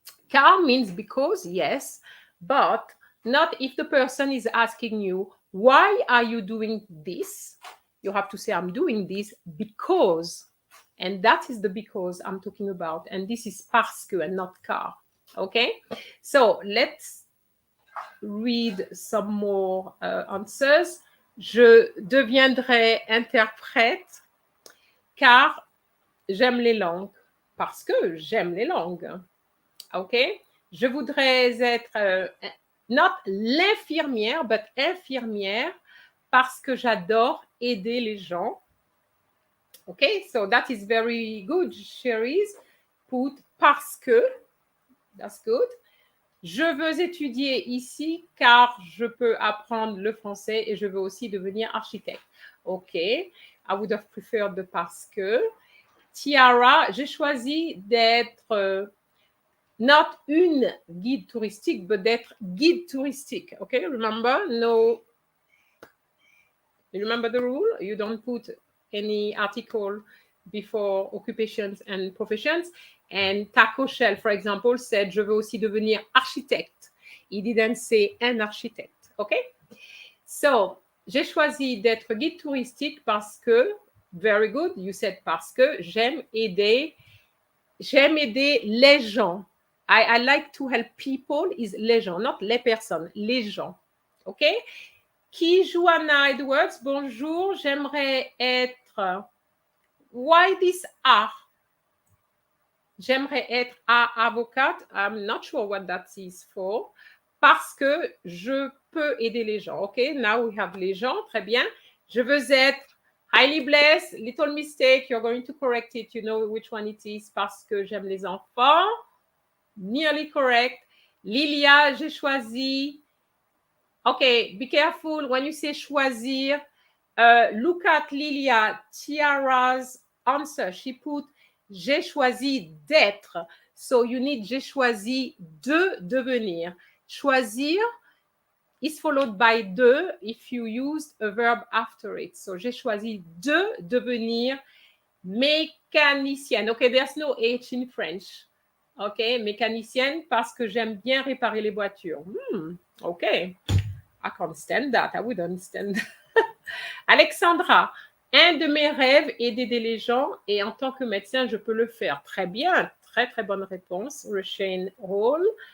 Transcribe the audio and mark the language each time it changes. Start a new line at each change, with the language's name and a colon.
English: Car means because, yes, but not if the person is asking you, why are you doing this? You have to say, I'm doing this because. And that is the because I'm talking about. And this is parce que and not car. Okay? So let's read some more answers.
French: Je deviendrai interprète car j'aime les langues. Parce que j'aime les langues. OK? Je voudrais être, not l'infirmière, but infirmière, parce que j'adore aider les gens.
English: OK? So that is very good, Cherise. Put parce que. That's good.
French: Je veux étudier ici car je peux apprendre le français et je veux aussi devenir architecte.
English: OK. I would have preferred the parce que.
French: Tiara, j'ai choisi d'être not une guide touristique, but d'être guide touristique.
English: Okay, remember? No. You remember the rule? You don't put any article before occupations and professions. And Taco Shell, for example, said, je veux aussi devenir architecte. He didn't say an architect. Okay?
French: So, j'ai choisi d'être guide touristique parce que,
English: very good, you said
French: parce que j'aime aider les gens.
English: I like to help people is les gens, not les personnes, les gens. OK?
French: Qui Joanna Edwards, bonjour, j'aimerais être.
English: Why this A?
French: J'aimerais être avocate.
English: I'm not sure what that is for.
French: Parce que je peux aider les gens.
English: OK? Now we have
French: les gens. Très bien. Je veux être
English: highly blessed. Little mistake. You're going to correct it. You know which one it is.
French: Parce que j'aime les enfants.
English: Nearly correct. Lilia,
French: j'ai choisi.
English: Okay, be careful when you say choisir. Look at Lilia, Tiara's answer. She put
French: j'ai choisi d'être.
English: So you need
French: j'ai choisi de devenir.
English: Choisir is followed by de if you used a verb after it.
French: So j'ai choisi de devenir mécanicienne.
English: Okay, there's no H in French.
French: OK, mécanicienne parce que j'aime bien réparer les voitures.
English: OK, I can't stand that. I wouldn't stand that.
French: Alexandra, un de mes rêves est d'aider les gens et en tant que médecin, je peux le faire. Très bien, très très bonne réponse. Rachel Hall.